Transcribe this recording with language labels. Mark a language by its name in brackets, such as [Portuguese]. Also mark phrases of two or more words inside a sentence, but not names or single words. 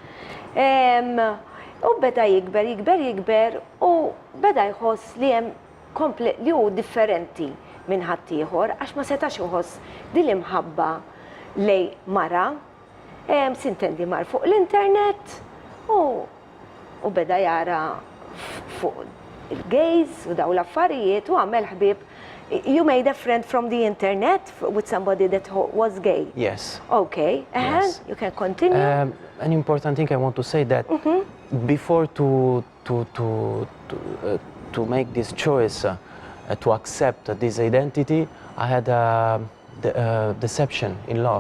[Maltese] U beda jikber u beda jħoss li hemm li hu differenti minn ħaddieħor għax ma setax iħoss din l-imħabba lej mara, sintendi mar fuq l-internet u beda jara fuq il-gays u daw l-affarijiet u għamel ħbib. [English] You made a friend from the internet with somebody that was gay? Yes. Okay. Yes. You can continue. An important thing I want to say that before to make this choice, to accept this identity, I had the deception in love.